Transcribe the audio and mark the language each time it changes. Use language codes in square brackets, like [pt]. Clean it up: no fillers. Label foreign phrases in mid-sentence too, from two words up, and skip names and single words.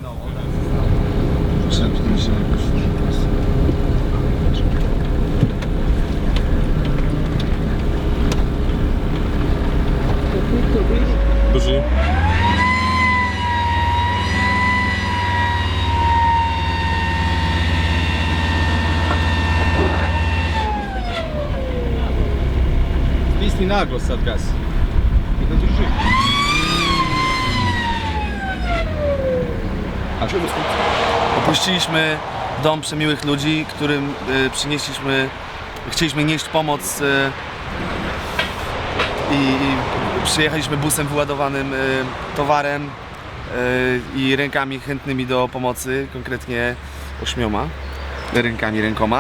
[sr] Brži. Stisni naglo sad gas. I da drži. [pl] A czemu Opuściliśmy dom przemiłych ludzi, którym chcieliśmy nieść pomoc i przyjechaliśmy busem wyładowanym towarem i rękami chętnymi do pomocy, konkretnie 8 rękoma.